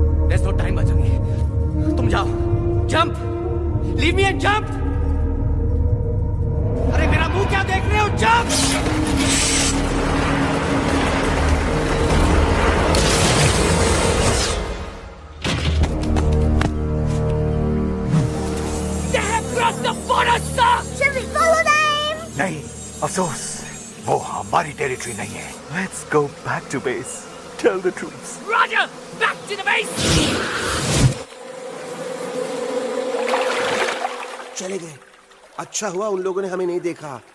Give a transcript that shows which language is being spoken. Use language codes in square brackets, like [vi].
[en] There's no time, Bajrangi. [hi] तुम जाओ, [en] jump, leave me and jump। [hi] अरे मेरा मुंह क्या देख रहे हो, [en] jump। They have crossed the border, sir. Shall we follow them? [hi] नहीं, अफसोस, वो हमारी टेरिटरी नहीं है। [en] Let's go back to base. Tell the troops. Roger, back to the base. [hi] चले गए। अच्छा हुआ उन लोगों ने हमें नहीं देखा।